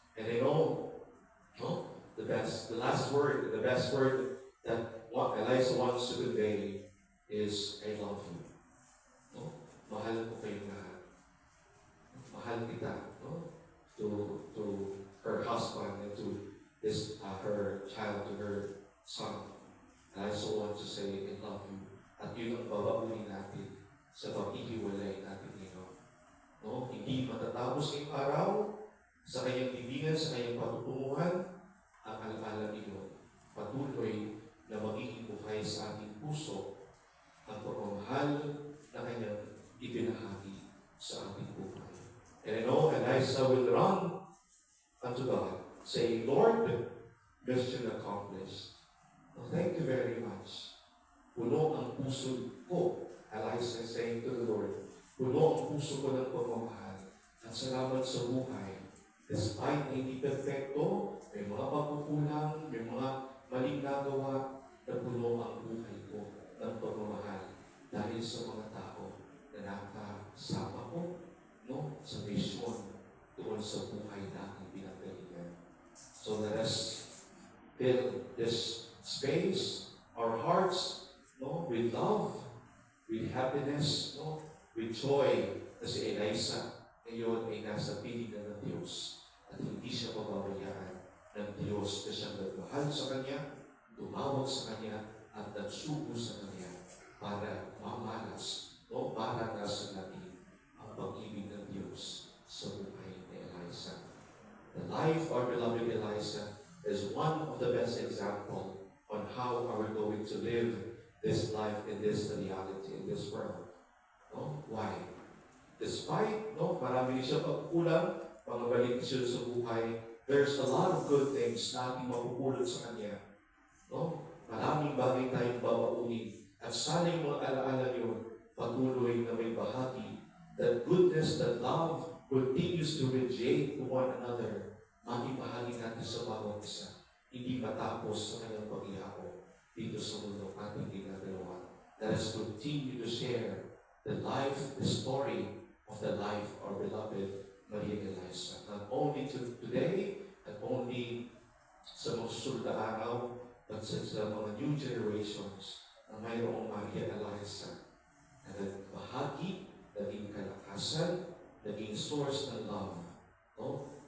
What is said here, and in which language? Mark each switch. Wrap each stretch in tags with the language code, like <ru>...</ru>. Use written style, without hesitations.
<en>And I know, no, the best word that what Eliza wants to convey is, I love you. No?</en> <tl>Mahal ko kayong lahat. Mahal kita, no?</tl> <en>To her husband and to her child, to her son. And I also want to say, I love you.</en> <tl>At yun ang babaguhin natin sa pag-ihiwalay natin ngayon. No? Hindi matatapos ngayong araw sa kanyang bibingan, sa kanyang patutunguhan, ang alaala niyo. Patuloy na magiging buhay sa ating puso ang pagmamahal na kanyang ibinahagi sa ating buhay.</tl> <en>And I know Eliza will run unto God, saying, Lord, mission accomplished. Oh, thank you very much.</en> <tl>Puno ang puso ko,</tl> <en>Eliza is saying to the Lord,</en> <tl>puno ang puso ko ng pagmamahal at salamat sa buhay. Despite hindi perfecto, may mga pagkukulang, may mga maling nagawa, na puno ang buhay ko ng pagmamahal dahil sa mga tao na nakasama ko, no, sa mission doon sa buhay natin pinagalingan.</tl> <en>So let us fill this space, our hearts, no, with love, with happiness, no, with joy,</en> <tl>na si Eliza ngayon ay nasa piling na ng Diyos at hindi siya pababayaan ng Diyos na siyang nagmahal sa Kanya, tumawag sa Kanya, at nagsugo sa Kanya para mamalas, no, para nasa natin ang pag-ibig ng Diyos sa buhay ni Eliza.</tl> <en>The life of our beloved Eliza is one of the best examples on how are we going to live this life in this reality, in this world. No? Why?</en> <tl>Despite, no, marami siya pagkukulang, mga baliksyon sa buhay,</tl> <en>there's a lot of good things</en> <tl>na ating mapupulot sa Kanya. No? Maraming bagay tayong babaunin. At sana yung mga alaala yun, patuloy na may bahagi,</tl> <en>that goodness, that love, continues to radiate to one another.</en> <tl>Makibahagi natin sa bawat isa. Hindi matapos sa kanyang paghihako dito sa mundo ating ginagawa.</tl> <en>Let us continue to share the life, the story of the life of our beloved Maria Eliza. Not only today, not only</en> <tl>sa mga susunod na araw, but sa mga new generations na mayroong Maria Eliza na nagbahagi, naging kalakasan, naging source ng love, no?</tl>